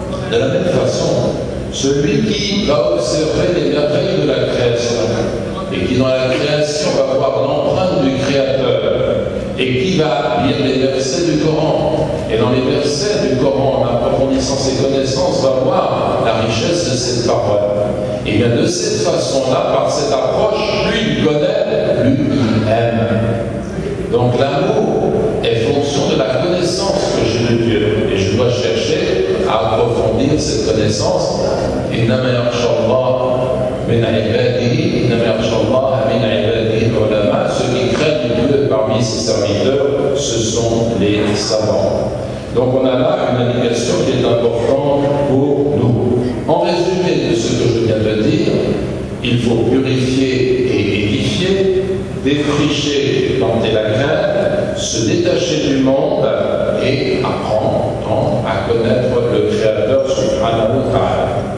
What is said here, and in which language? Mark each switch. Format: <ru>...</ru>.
<fr>De la même façon, celui qui va observer les merveilles de la création et qui dans la création va voir l'empreinte du Créateur et qui va lire les versets du Coran et dans les versets du Coran, en approfondissant ses connaissances, va voir la richesse de cette parole. Et bien de cette façon-là, par cette approche, plus il connaît, plus il aime. Donc l'amour est fonction de la connaissance que j'ai de Dieu. Et je dois chercher à approfondir cette connaissance.</fr> <ar>إنما يخشى الله من عباده إنما يخشى الله من عباده العلماء.</ar> <fr>Ceux qui craignent Dieu parmi ses serviteurs, ce sont les savants. Donc on a là une indication qui est importante pour nous. En résumé de ce que je viens de dire, il faut purifier et édifier, défricher, planter la graine, se détacher du monde et apprendre à connaître le Créateur subhanahu wa ta'ala.</fr>